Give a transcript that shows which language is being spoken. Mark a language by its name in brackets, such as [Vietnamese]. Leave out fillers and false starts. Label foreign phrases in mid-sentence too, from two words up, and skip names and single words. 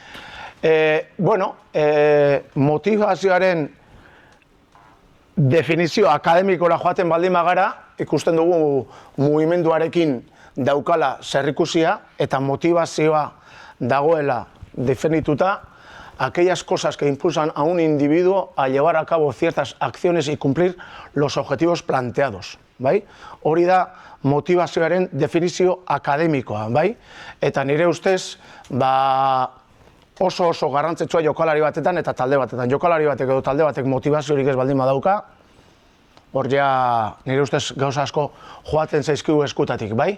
[Basque] Motivazioaren definizio akademikora joaten baldin bagara, ikusten dugu mugimenduarekin daukala zerikusia eta motivazioa dagoela definituta [Spanish] aquellas cosas que impulsan a un individuo a llevar a cabo ciertas acciones y cumplir los objetivos planteados. [Basque] Bai? Hori da motivazioaren definizio akademikoa, bai? Eta nire ustez, oso garrantzitsua jokalari batetan eta talde batetan. Jokalari batek edo talde batek motivaziorik ez baldin badauka, hor ja nire ustez gauza asko joaten zaizkigu eskutatik, bai?